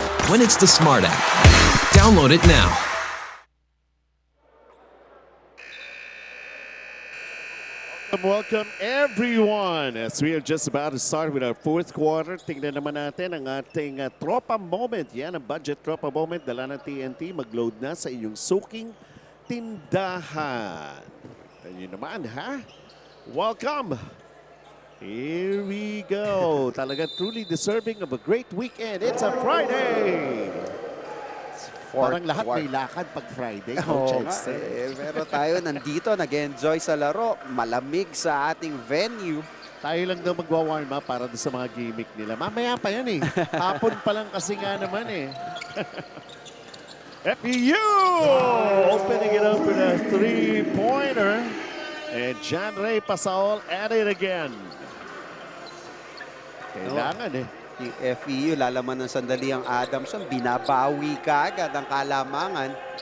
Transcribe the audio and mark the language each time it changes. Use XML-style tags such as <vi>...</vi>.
<en>When it's the Smart app. Download it now. Welcome everyone as we are just about to start with our fourth quarter.</en> <tl>Tingnan naman natin ang ating Tropa Moment. Yan ang budget Tropa Moment. Dala ng TNT. Mag-load na sa inyong suking tindahan. Ayun naman ha.</tl> <en>Welcome. Here we go.</en> <tl>Talaga</tl> <en>truly deserving of a great weekend. It's a Friday.</en> <tl>Parang lahat may lakad pag Friday. Oo nga, pero tayo nandito, nag-enjoy sa laro. Malamig sa ating venue. Tayo lang daw magwa-warm up para sa mga gimmick nila. Mamaya pa yan eh. Hapon pa lang kasi nga naman eh.</tl> <en>FEU opening it up with a three-pointer. And John Ray Pasaol at it again.</en> <tl>Kailangan eh. Yung FEU, lalaman ng sandali ang Adamson. Binabawi ka agad ang kalamangan.</tl>